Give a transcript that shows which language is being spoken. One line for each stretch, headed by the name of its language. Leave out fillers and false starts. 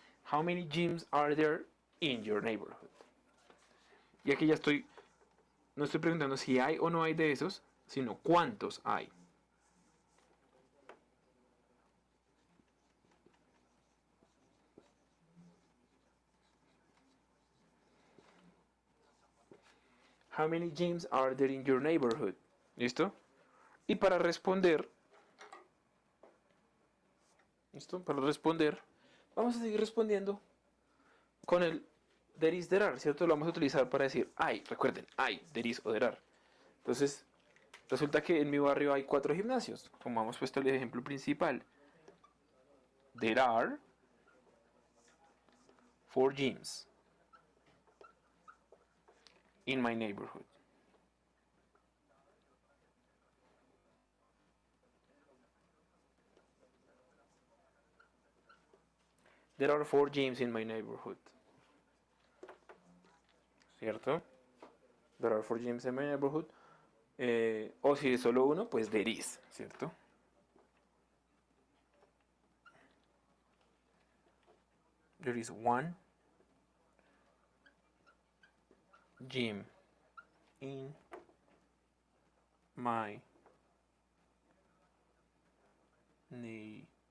English: How many gyms are there in your neighborhood?
Spanish: Y aquí ya no estoy preguntando si hay o no hay de esos, sino cuántos hay.
English: How many gyms are there in your neighborhood?
Spanish: ¿Listo? Y para responder, ¿listo? Para responder, vamos a seguir respondiendo con el
English: there is, there are,
Spanish: ¿cierto? Lo vamos a utilizar para decir hay, recuerden, hay,
English: there is
Spanish: o
English: there are.
Spanish: Entonces, resulta que en mi barrio hay 4 gimnasios, como hemos puesto el ejemplo principal.
English: There are 4 gyms in my neighborhood. There are 4 gyms in my neighborhood. ¿Cierto? There are 4 gyms in my neighborhood.
Spanish: O si es solo uno, pues
English: there is,
Spanish: ¿cierto?
English: There is one gym in my neighborhood.